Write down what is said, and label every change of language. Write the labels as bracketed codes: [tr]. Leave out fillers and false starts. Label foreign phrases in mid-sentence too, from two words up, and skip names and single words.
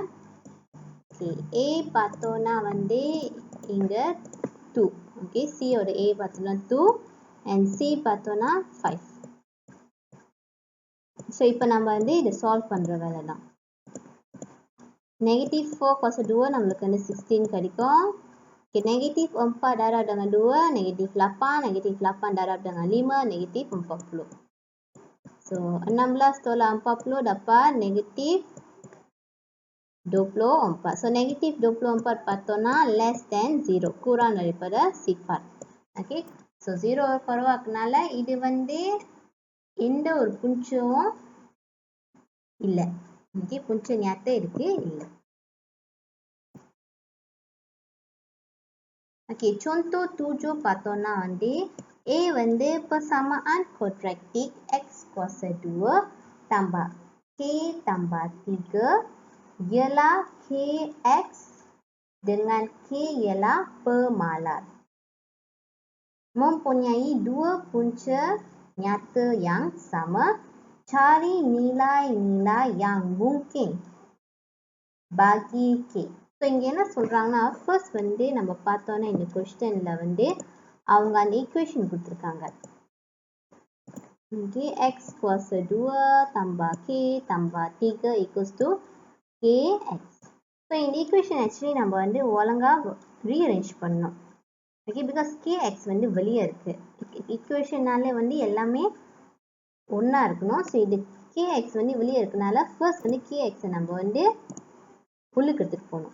[ta] Okay, A பார்த்தோம்னா வந்து இங்க 2. Okay, C ஓட A பார்த்தோம்னா 2 and C பார்த்தோம்னா 5. ஸோ இப்போ நம்ம வந்து இதை சால்வ் பண்ணுற வேலை தான். -4 cos 2 நம்மளுக்கு வந்து 16 கிடைக்கும். [ms] Okay, -4 darab dengan 2, -8, -8 darab dengan 5, -40. So, 16 tolak 40 dapat -24. [ta] So, -24 பார்த்தோம்னா [en] less than [ta] 0. [ms] kurang daripada sifar. [en] Okay, so [ta] 0 குறைவாக்குனால இது வந்து எந்த ஒரு புஞ்சும் இல்லை. [ms] Okay, புஞ்சு nyata [ta] இருக்கு இல்லை. [ms] Okay, contoh 7 [ta] பார்த்தோம்னா வந்து [ms] A வந்து persamaan quadratik X kuasa 2 tambah K tambah 3 ialah KX dengan K ialah pemalar. Mempunyai dua punca nyata yang sama. Cari nilai-nilai yang mungkin bagi K. [ta] ஸோ இங்கே என்ன சொல்கிறாங்கன்னா ஃபர்ஸ்ட் வந்து நம்ம பார்த்தோன்னா இந்த கொஸ்டினில் வந்து அவங்க அந்த ஈக்குவேஷன் கொடுத்துருக்காங்க. [ms] ஓகே X kuasa 2 tambah K tambah 3 [en] equals to [ms] KX. [ta] ஸோ இந்த [en] equation actually [ta] நம்ம வந்து ஒழுங்காக ரீஅரேஞ்ச் பண்ணோம். [en] okay because [ta] KX வந்து வெளியே இருக்குது. ஈக்குவேஷனாலே வந்து எல்லாமே ஒன்றா இருக்கணும். ஸோ இது KX வந்து வெளியே இருக்கனால ஃபர்ஸ்ட் வந்து KXை நம்ம வந்து உள்ளுக்கு எடுத்துகிட்டு போகணும்.